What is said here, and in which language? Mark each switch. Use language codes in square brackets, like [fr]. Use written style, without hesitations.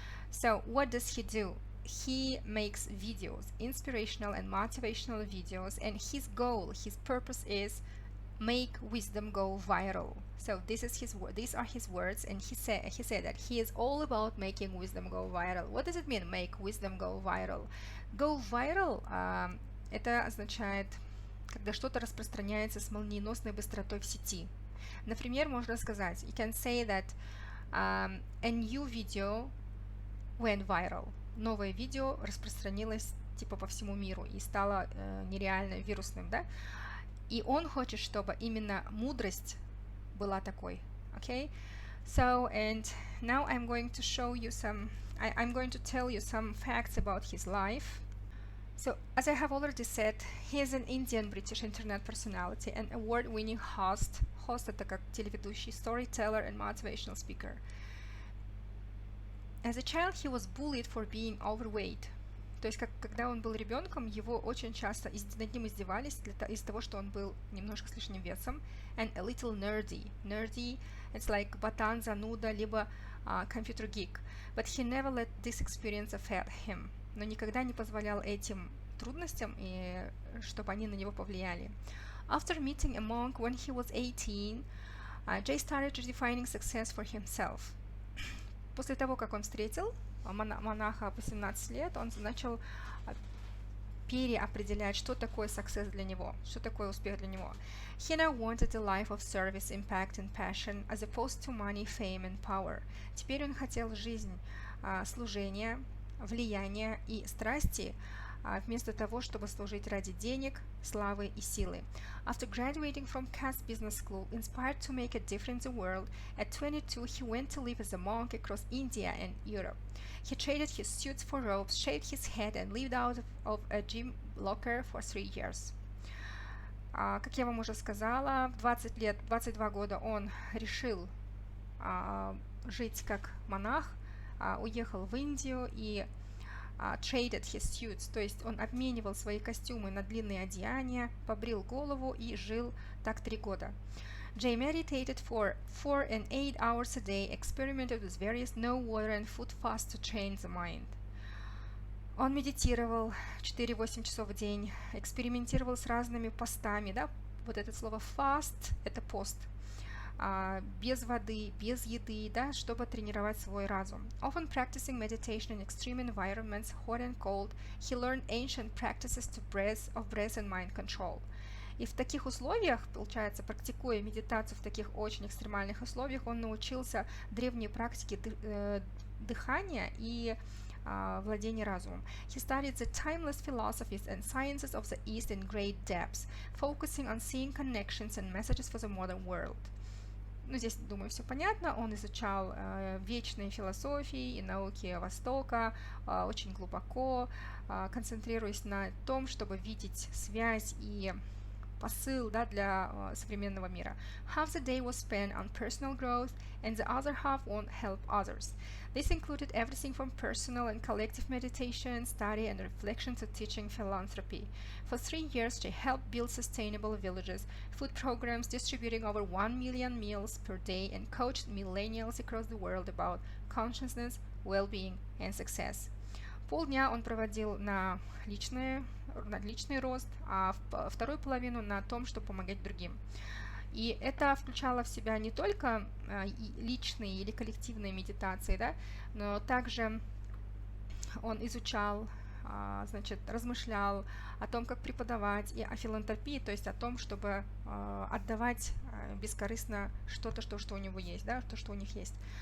[en] So what does he do? He makes videos, inspirational and motivational videos, and his goal, his purpose is make wisdom go viral. So these are his words, and he said that he is all about making wisdom go viral. What does it mean, make wisdom go viral? [ru] Go viral это означает, когда что-то распространяется с молниеносной быстротой в сети. Например, можно сказать, [en] you can say that a new video went viral. [ru] Новое видео распространилось типа по всему миру и стало нереально вирусным, да? И он хочет, чтобы именно мудрость была такой, okay? [en] So, and now I'm going to show you I'm going to tell you some facts about his life. So, as I have already said, he is an Indian-British internet personality and award-winning host. Host [ru] это как телеведущий, [en] storyteller and motivational speaker. As a child, he was bullied for being overweight. [ru] То есть, когда он был ребенком, его очень часто над ним издевались из-за того, что он был немножко с лишним весом. [en] And a little nerdy. Nerdy, it's like [ru] ботан, зануда, либо [en] computer geek. But he never let this experience affect him. [ru] Но никогда не позволял этим трудностям, чтобы они на него повлияли. [en] After meeting a monk when he was 18, Jay started redefining success for himself. [ru] После того, как он встретил монаха 18 лет, он начал переопределять, что такое success для него, что такое успех для него. [en] He now wanted a life of service, impact and passion, as opposed to money, fame and power. [ru] Теперь он хотел жизнь служения, влияния и страсти, вместо того, чтобы служить ради денег, славы и силы. [en] After graduating from Cass Business School, inspired to make a difference in the world, at 22 he went to live as a monk across India and Europe. He traded his suits for robes, shaved his head and lived out of a gym locker for 3 years. [ru] Как я вам уже сказала, в 20 лет, 22 года он решил жить как монах, уехал в Индию и [en] traded his suits, [ru] то есть он обменивал свои костюмы на длинные одеяния, побрил голову и жил так 3 года. [en] Jay meditated for 4 and 8 hours a day, experimented with various no water and food fasts to train the mind. [ru] Он медитировал 4-8 часов в день, экспериментировал с разными постами, да, вот это слово fast, это пост, без воды, без еды, да, чтобы тренировать свой разум. [en] Often practicing meditation in extreme environments, hot and cold, he learned ancient practices of breath and mind control. [ru] И в таких условиях, получается, практикуя медитацию в таких очень экстремальных условиях, он научился древней практике дыхания и владения разумом. [en] He studied the timeless philosophies and sciences of the East in great depths, focusing on seeing connections and messages for the modern world. [ru] Ну, здесь, думаю, все понятно. Он изучал вечные философии и науки Востока очень глубоко, концентрируясь на том, чтобы видеть связь и посыл, да, для современного мира. [en] Half the day was spent on personal growth and the other half on help others. This included everything from personal and collective meditation, study and reflection to teaching philanthropy. For 3 years, Jay helped build sustainable villages, food programs distributing over 1 million meals per day, and coached millennials across the world about consciousness, well-being and success. [ru] Полдня он проводил на личный рост, а вторую половину на том, чтобы помогать другим. И это включало в себя не только личные или коллективные медитации, да, но также он изучал, значит, размышлял о том, как преподавать, и о филантропии, то есть о том, чтобы отдавать бескорыстно что-то, что у него есть, да, то, что у них есть.